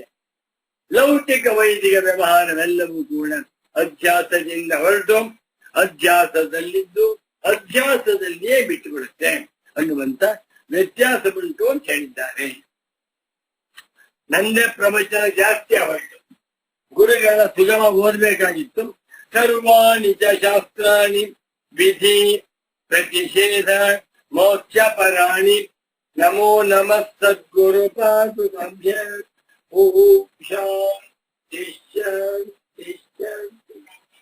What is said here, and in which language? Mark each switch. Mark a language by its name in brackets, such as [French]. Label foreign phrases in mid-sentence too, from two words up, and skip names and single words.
[Kannada] ಲೌಕಿಕ ವೈದಿಕ ವ್ಯವಹಾರವೆಲ್ಲವೂ ಕೂಡ ಅಧ್ಯಾಸದಿಂದ ಹೊರಟು ಅಧ್ಯಾಸದಲ್ಲಿದ್ದು ಅಧ್ಯಾಸದಲ್ಲಿಯೇ ಬಿಟ್ಟುಬಿಡುತ್ತೆ ಅನ್ನುವಂತ ವ್ಯತ್ಯಾಸ ಉಂಟು ಅಂತ ಹೇಳಿದ್ದಾರೆ. ನಂದೇ ಪ್ರವಚನ ಜಾಸ್ತಿ ಹೊರಟು, ಗುರುಗಳ ಸುಗಮ ಓದಬೇಕಾಗಿತ್ತು. [Sanskrit] ಸರ್ವಾಣಿ ಚ ಶಾಸ್ತ್ರಾಣಿ ವಿಧಿ ಪ್ರತಿಷೇಧ ಮೋಕ್ಷ ಪರಾಣಿ ನಮೋ ನಮಃ ಸದ್ಗುರು ಪಾದುಕಾಭ್ಯ. ಓಂ ಶಾಂತಿ ಶಾಂತಿ ಶಾಂತಿ.